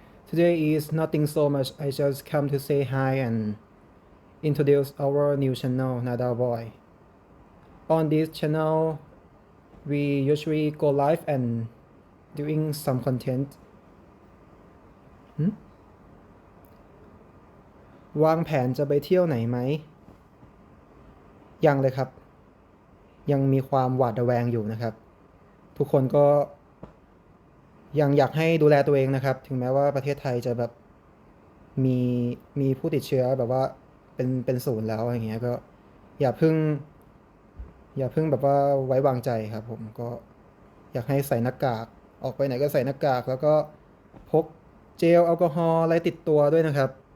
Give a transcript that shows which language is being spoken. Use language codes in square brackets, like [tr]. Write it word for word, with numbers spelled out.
[en] Today is nothing so much. I just come to say hi and introduce our new channel, Nada Boy. On this channel, we usually go live and doing some content. [th] วางแผนจะไปเที่ยวไหนไหม ยังเลยครับ ยังมีความหวาดระแวงอยู่นะครับ ทุกคนก็ยังอยากให้ดูแลตัวเองนะครับ ถึงแม้ว่าประเทศไทยจะแบบมีมีผู้ติดเชื้อแบบว่าเป็นเป็นศูนย์แล้วอย่างเงี้ยก็อย่าเพิ่ง อย่าเพิ่งแบบว่าไว้วางใจครับผมก็อยากให้ใส่หน้ากาก ออกไปไหนก็ใส่หน้ากาก แล้วก็พกเจลแอลกอฮอล์อะไรติดตัวด้วยนะครับ